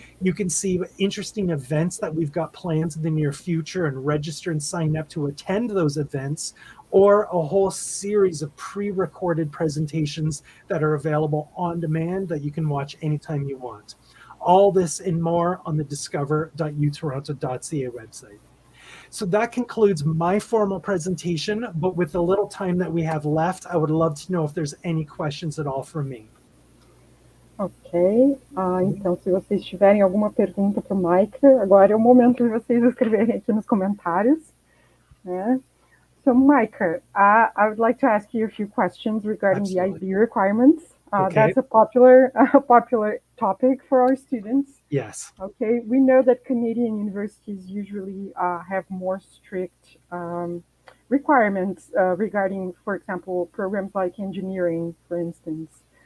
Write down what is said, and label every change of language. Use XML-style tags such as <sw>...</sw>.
<en>You can see interesting events that we've got planned in the near future and register and sign up to attend those events, or a whole series of pre-recorded presentations that are available on demand that you can watch anytime you want. All this and more on the discover.utoronto.ca website. So that concludes my formal presentation, but with the little time that we have left, I would love to know if there's any questions at all from me.</en> <pt>Ok, então se vocês tiverem alguma pergunta para o Micah, agora é o momento de vocês escreverem aqui nos comentários, né?</pt> <en>So Micah, I would like to ask you a few questions regarding the IB requirements. That's a popular topic for our students. Yes. Okay, we know that Canadian universities usually have more strict requirements regarding, for example, programs like engineering, for instance.</en>